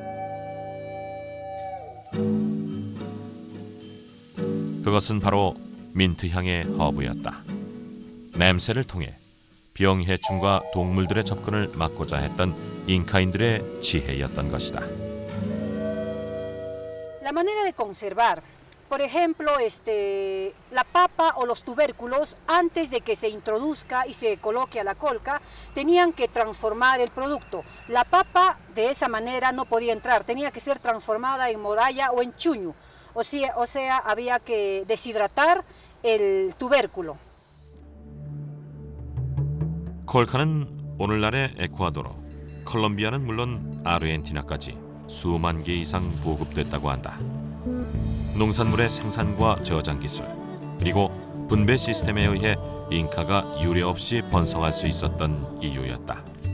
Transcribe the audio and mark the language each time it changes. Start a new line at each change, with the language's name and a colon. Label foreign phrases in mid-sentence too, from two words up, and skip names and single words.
Korean: 그것은 바로 민트향의 허브였다. 냄새를 통해 병해충과 동물들의 접근을 막고자 했던 잉카인들의 지혜였던 것이다.
Spanish: La manera de conservar, por ejemplo, la papa o los tubérculos, antes de que se introduzca y se coloque a la colca, tenían que transformar el producto. La papa de esa manera no podía entrar, tenía que ser transformada en moralla o en chuño. O sea, había que deshidratar el tubérculo.
Korean: 콜카는 오늘날의 에콰도르, 콜롬비아는 물론 아르헨티나까지 수만 개 이상 보급됐다고 한다. 농산물의 생산과 저장 기술, 그리고 분배 시스템에 의해 잉카가 유례 없이 번성할 수 있었던 이유였다.